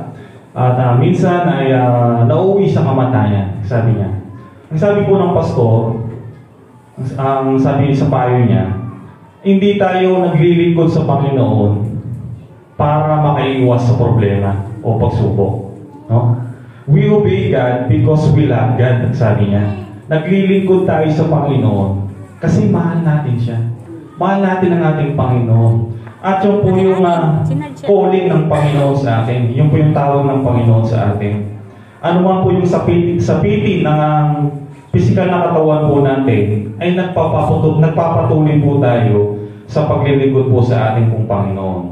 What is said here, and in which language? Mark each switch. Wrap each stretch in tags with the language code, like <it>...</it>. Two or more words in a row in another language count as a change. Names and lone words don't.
<tl>At minsan ay nauwi sa kamatayan, sabi niya. Ang sabi po ng pastor, ang sabi sa payo niya, hindi tayo naglilingkod sa Panginoon para makaiwas sa problema o pagsubok, no?</tl> <en>We obey God because we love God,</en> <tl>sabi niya. Naglilingkod tayo sa Panginoon kasi mahal natin siya. Mahal natin ang ating Panginoon. At yun po yung calling ng Panginoon sa atin. Yun po yung tawag ng Panginoon sa atin. Ano man po yung sapitin ng physical na katawan po natin ay nagpapatuloy po tayo sa paglilingkod po sa ating pong Panginoon.</tl>